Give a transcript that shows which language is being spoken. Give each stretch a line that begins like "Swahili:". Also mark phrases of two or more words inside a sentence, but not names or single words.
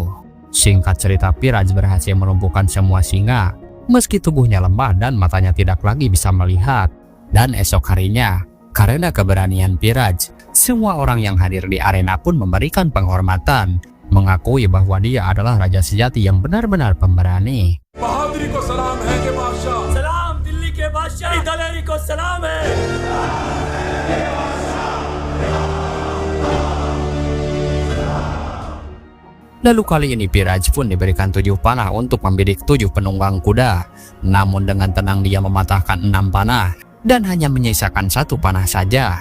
Indonesian: Singkat cerita, Piraj berhasil melumpuhkan semua singa, meski tubuhnya lemah dan matanya tidak lagi bisa melihat. Dan esok harinya, karena keberanian Piraj, semua orang yang hadir di arena pun memberikan penghormatan, mengakui bahwa dia adalah raja sejati yang benar-benar pemberani.
Hindi: बहादुरी को सलाम है के बादशाह सलाम दिल्ली के बादशाह दलेरी को सलाम है
Indonesian: Lalu kali ini Piraj pun diberikan 7 panah untuk membidik 7 penunggang kuda. Namun dengan tenang dia mematahkan 6 panah dan hanya menyisakan 1 panah saja.